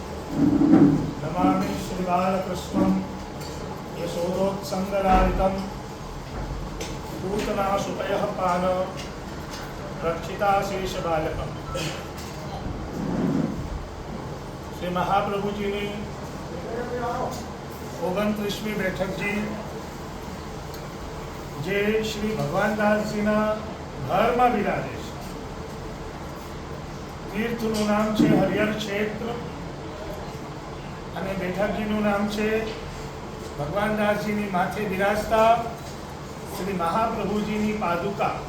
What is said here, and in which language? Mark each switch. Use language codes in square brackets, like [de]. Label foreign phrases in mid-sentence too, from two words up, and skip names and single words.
[sa] नमामि श्रीबालकृष्णं यशोदोत्सङ्गलालितं पूतना सुतयः पान रक्षिताशेषबालकम्। [gu] श्री महाप्रभुजीની 29મી બેઠકજી જે શ્રી ભગવાનદાસજીના ઘરમાં બિરાજે છે। તીર્થનું નામ છે હરિહર ક્ષેત્ર અને બેઠકજીનું નામ છે ભગવાનદાસજીની માથે બિરાજતા શ્રી મહાપ્રભુજીની પાદુકા।